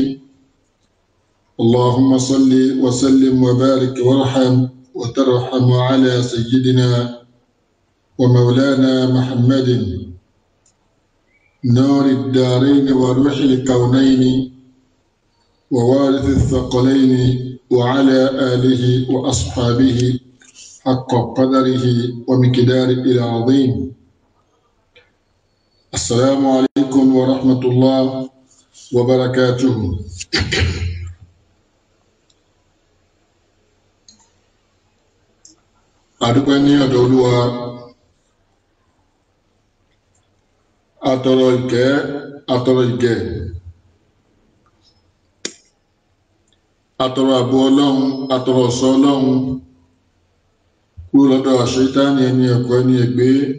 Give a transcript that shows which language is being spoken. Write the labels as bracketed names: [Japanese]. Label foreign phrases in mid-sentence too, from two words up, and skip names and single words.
[Arabic] اللهم صل وسلم وبارك وارحم وترحم على سيدنا ومولانا محمد نور الدارين وروح الكونين ووارث الثقلين وعلى آله وأصحابه حق قدره ومقداره العظيم. السلام عليكم ورحمة الله وبركاته. [Yoruba] adúpẹ́ ní ọ̀dọ̀ Olúwa, atọrọ ìkẹ́ atọrọ ìgẹ̀ atọrọ àbò Ọlọ́run atọrọ ọ̀ṣọ́ Ọlọ́run kúrò lọ́dọ̀ àṣetánì ẹni ẹ̀kọ́ ẹni ègbé